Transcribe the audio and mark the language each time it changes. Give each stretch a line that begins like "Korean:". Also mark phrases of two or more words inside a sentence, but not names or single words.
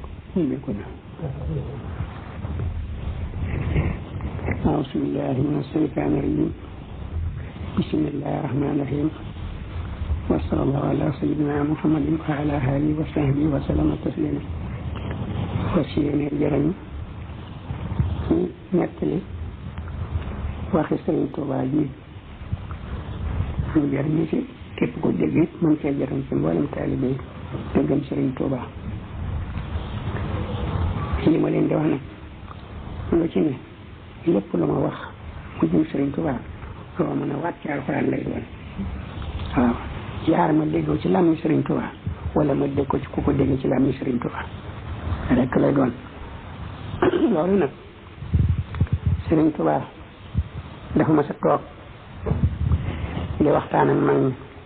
Arabic: كنا أعوذ بالله من الشيطان الرجيم بسم الله الرحمن الرحيم وصلى الله على سيدنا محمد وعلى آله وصحبه وسلم تسليما وسيرنا الجرم نتلي
Wolof: waxi Sëriñ Tuubaa ji ñu jëriñu ci képp ko dégg it mën cee jëriñ ci mboolem taalibe yi te gëm Sëriñ Tuubaa li ma leen di wax nag lu ci ne lépp lu ma wax mu jëm Sëriñ Tuubaa loo mën a waat ci alxuraan lay doon waaw yaar ma déggoo ci làmmiñ Sëriñ Tuubaa wala ma dégg ko ci ku ko dégg ci làmmiñ Sëriñ Tuubaa rek lay doon loolu nag Sëriñ Tuubaa dafa ma sa toog di waxtaan ak mag ñi